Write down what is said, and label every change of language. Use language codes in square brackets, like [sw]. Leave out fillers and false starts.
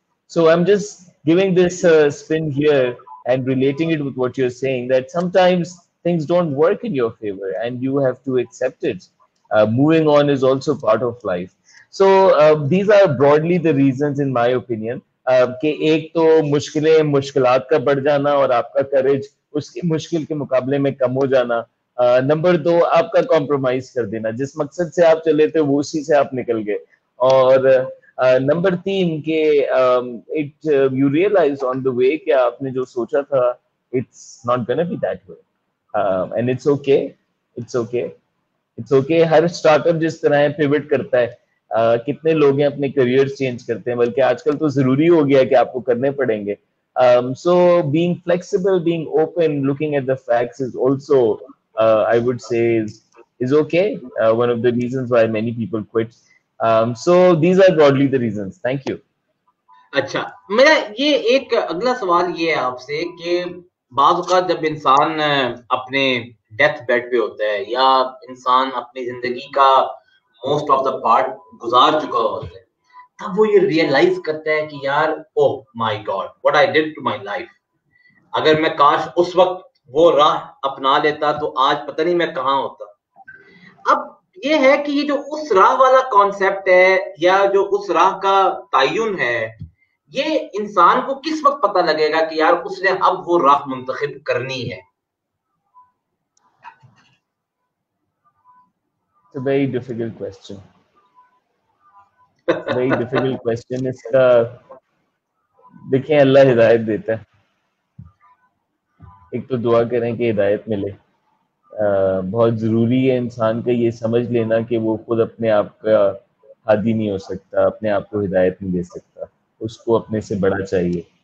[en] So I'm just giving this spin here and relating it with what you're saying, that sometimes things don't work in your favor and you have to accept it. Moving on is also part of life. So these are broadly the reasons in my opinion. [hi] कि एक तो मुश्किलें मुश्किलात का बढ़ जाना और आपका करेज उसकी मुश्किल के मुकाबले में कम हो जाना. नंबर दो, आपका कॉम्प्रोमाइज कर देना, जिस मकसद से आप चले थे वो उसी से आप निकल गए. और नंबर तीन के [en] it you realise on the way [hi] कि आपने जो सोचा था [en] It's not gonna be that way, and it's okay. It's okay. It's okay. [hi] हर startup जिस तरह है पिवट करता है. कितने लोग हैं अपने करियर चेंज करते हैं, बल्कि आजकल तो जरूरी हो गया है कि आपको करने पड़ेंगे. [en] So being flexible, being open, looking at the facts is also, I would say, is okay. One of the reasons why many people quit. So these are broadly the reasons. Thank you. [hi] अच्छा, मेरा ये एक अगला सवाल ये है आपसे कि बाज़ औक़ात जब इंसान अपने डेथ बेड पे होता है या इंसान अपनी जिंदगी का मोस्ट ऑफ द पार्ट गुजार चुका होता है, तब वो ये रियलाइज करता है कि यार [en] Oh my God what I did to my life. [hi] अगर मैं काश उस वक्त वो राह अपना लेता तो आज पता नहीं मैं कहाँ होता. अब ये है कि ये जो उस राह वाला कॉन्सेप्ट है या जो उस राह का तयन है, ये इंसान को किस वक्त पता लगेगा कि यार उसने अब वो राह मुंतखब करनी है? [en] It's a very difficult question. It's a very difficult question. [hi] इसका देखिए, अल्लाह हिदायत देता है. एक तो दुआ करें कि हिदायत मिले. बहुत ज़रूरी है इंसान का ये समझ लेना कि वो खुद अपने आप का हादी नहीं हो सकता, अपने आप को हिदायत नहीं दे सकता, उसको अपने से बड़ा चाहिए.